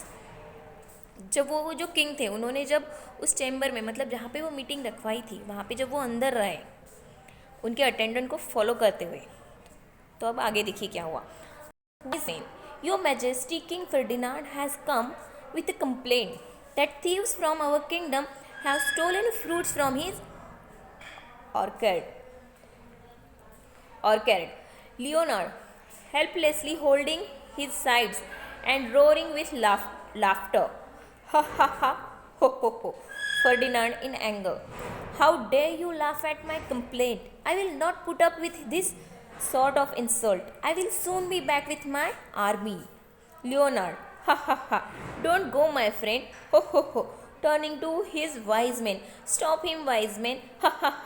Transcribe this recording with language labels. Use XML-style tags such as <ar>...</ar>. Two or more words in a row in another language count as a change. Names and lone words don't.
<hi>जब वो जो किंग थे, उन्होंने जब उस चेम्बर में, मतलब जहाँ पे वो मीटिंग रखवाई थी, वहाँ पे जब वो अंदर रहे उनके अटेंडेंट को फॉलो करते हुए, तो अब आगे देखिए क्या हुआ.</hi> <en>Your Majesty King Ferdinand has come with a complaint that thieves from our kingdom have stolen fruits from his orchard. Leonard, helplessly holding his sides and roaring with laughter. Ha ha ha, ho ho ho. Ferdinand in anger. How dare you laugh at my complaint? I will not put up with this sort of insult. I will soon be back with my army. Leonard, ha ha ha. Don't go, my friend. Ho ho ho. Turning to his wise men. Stop him, wise men. Ha ha ha.</en>